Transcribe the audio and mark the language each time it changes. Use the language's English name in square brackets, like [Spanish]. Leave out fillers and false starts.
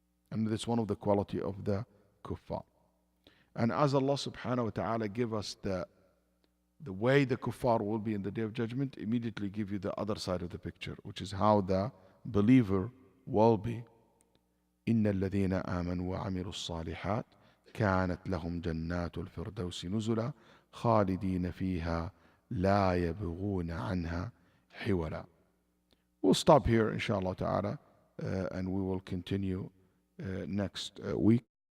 [English] And that's one of the quality of the kuffar. And as Allah subhanahu wa ta'ala give us the way the kuffar will be in the day of judgment, immediately give you the other side of the picture, which is how the believer will be. [Arabic] إن الذين آمنوا وعملوا الصالحات كانت لهم جنات الفردوس نزلا خالدين فيها لا يبغون عنها حولا. [English] We'll stop here inshallah ta'ala and we will continue next week.